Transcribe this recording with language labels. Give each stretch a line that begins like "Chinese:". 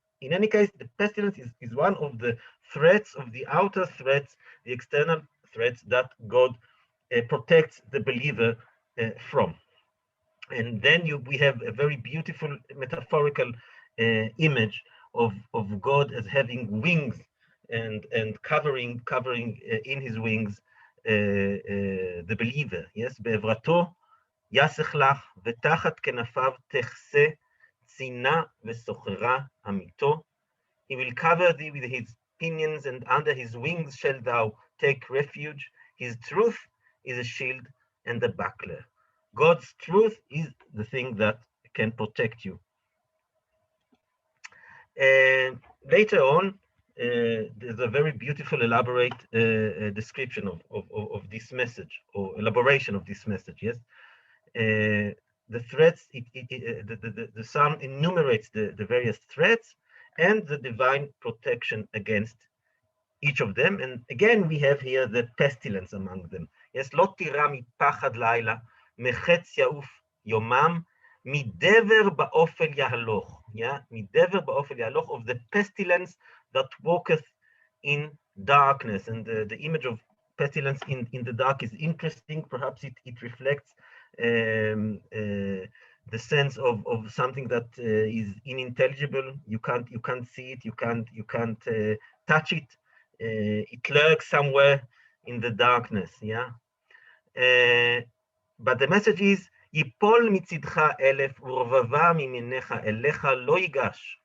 English: In any case, the pestilence is one of the threats, of the outer threats, the external threats that God protects the believer from. And then we have a very beautiful metaphorical image of God as having wings and covering in his wings the believer.
Hebrew: Yes, בעברתו יסך לך ותחת כנפיו תכסה צינה וסוחרה עמיתו.
English: He will cover thee with his pinions, and under his wings shalt thou take refuge. His truth is a shield and a buckler. God's truth is the thing that can protect you. Later on, there's a very beautiful, elaborate description of this message, or elaboration of this message. Yes, the threats. The psalm enumerates the various threats and the divine protection against each of them. And again, we have here the pestilence among them.
Hebrew: Yes, לא תירא מפחד לילה, מחץ יעוף יומם, מדבר באופל יהלוך.
English: Yeah,
Hebrew: מדבר באופל יהלוך,
English: of the pestilence that walketh in darkness. And the image of pestilence in the dark is interesting. Perhaps it reflects the sense of something that is unintelligible. You can't see it. You can't touch it. It lurks somewhere in the darkness. Yeah. But the message is,
Hebrew: יפול מצדך אלף ורבבה מימינך אליך לא ייגש.